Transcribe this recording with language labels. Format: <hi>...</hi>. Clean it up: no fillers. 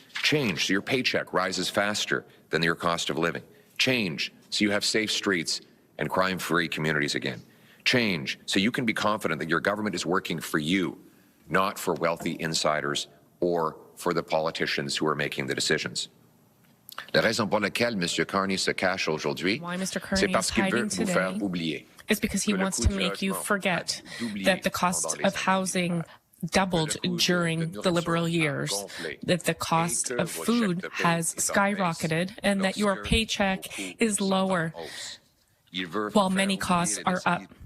<en>Change so your paycheck rises faster than your cost of living. Change so you have safe streets and crime-free communities again. Change so you can be confident that your government is working for you, not for wealthy insiders or for the politicians who are making the decisions.</en> <fr>La raison pour laquelle M. Carney se cache aujourd'hui, c'est parce qu'il veut vous faire oublier.</fr> <en>Is because he wants to make you forget that the cost of housing doubled during the Liberal years, that the cost of food has skyrocketed, and that your paycheck is lower while many costs are up.</en>